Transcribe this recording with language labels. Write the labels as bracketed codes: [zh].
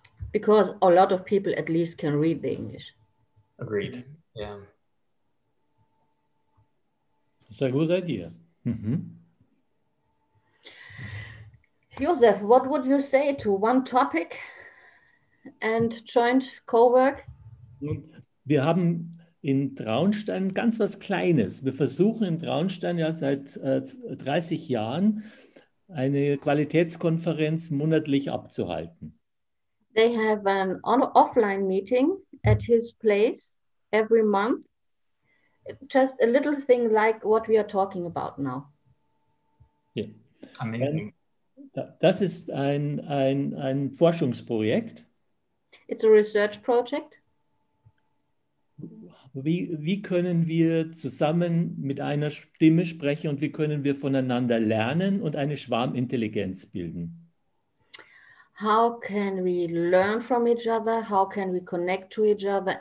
[en] Because a lot of people at least can read the English. Agreed. Yeah. It's a good idea. Mm-hmm. Josef, what would you say to one topic and joint co-work? [de] Wir haben in Traunstein ganz was Kleines. Wir versuchen in Traunstein ja seit 30 Jahren eine Qualitätskonferenz monatlich abzuhalten. [en] They have an offline meeting at his place every month. Just a little thing like what we are talking about now. [de] Ja. [en] Amazing. [de] Das ist ein Forschungsprojekt. [en] It's a research project. [de] wie können wir zusammen mit einer Stimme sprechen und wie können wir voneinander lernen und eine Schwarmintelligenz bilden? [en] How can we learn from each other? How can we connect to each other?